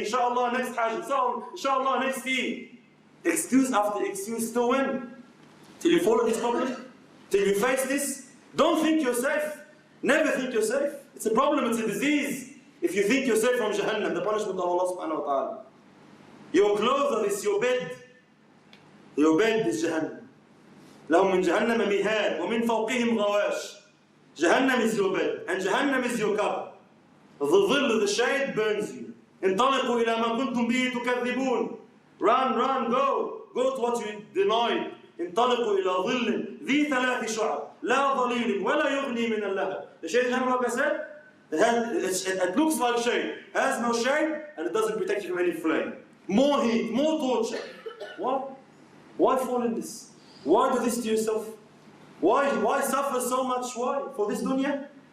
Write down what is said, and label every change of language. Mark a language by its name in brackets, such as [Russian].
[English] Inshallah, next Hajj. Inshallah, next Eid. Excuse after excuse till when? Till you follow this problem? Till you face this? Don't think you're safe. Never think you're safe. It's a problem, it's a disease. If you think you're safe from Jahannam, the punishment of Allah subhanahu wa ta'ala. Your clothes are this, your bed. Your bed is Jahannam. [Arabic] لهم من جهنم مهاد ومن فوقهم غواش. [English] Jahannam is your bed, and Jahannam is your cover. The dhill, the shade burns you. [Arabic] انطلقوا إلى ما كنتم به تكذبون. [English] Run, go to what you denied. [Arabic] انطلقوا إلى ظل ذي ثلاث شعب لا ظليل ولا يغني من اللهب. [English] The shade Jahannam, like I said, it looks like shade, has no shade, and it doesn't protect you from any flame. More heat, more torture. Why fall in this? Why do this to yourself? Why suffer so much? Why? For this dunya?